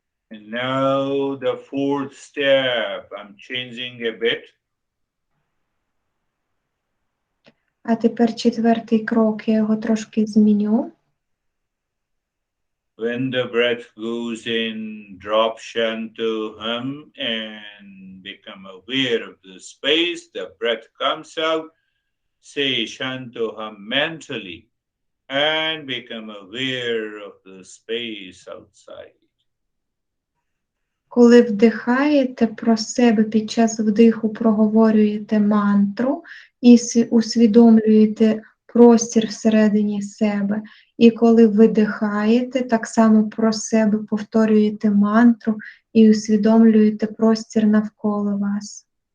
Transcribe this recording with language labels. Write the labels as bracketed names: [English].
[English] And now the fourth step, I'm changing a bit. [Ukrainian] А тепер четвертий крок, я його трошки зміню. [English] When the breath goes in, drop Shanto Hum and become aware of the space. The breath comes out, say Shanto Hum mentally and become aware of the space outside. [Ukrainian] Коли вдихаєте, про себе під час вдиху проговорюєте мантру і усвідомлюєте простір всередині себе. І коли видихаєте, так само про себе повторюєте мантру і усвідомлюєте простір навколо вас.